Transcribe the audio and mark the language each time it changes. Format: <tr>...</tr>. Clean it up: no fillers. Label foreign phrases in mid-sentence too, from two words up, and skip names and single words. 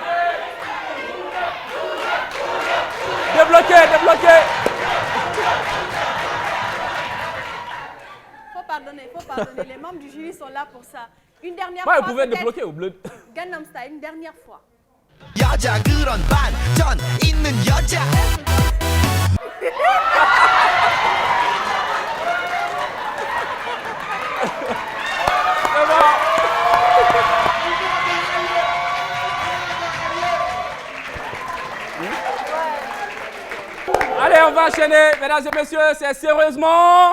<fr>Débloqué, débloqué. Faut pardonner. Les membres du jury sont là pour ça. Une dernière Ouais, fois. vous pouvez peut-être. débloquer au bleu. Gangnam Style, une dernière fois.</fr> <ko>여자 그런 반전 있는 여자</ko> <fr>C'est bon. Allez, on va enchaîner, mesdames et messieurs, c'est sérieusement.</fr>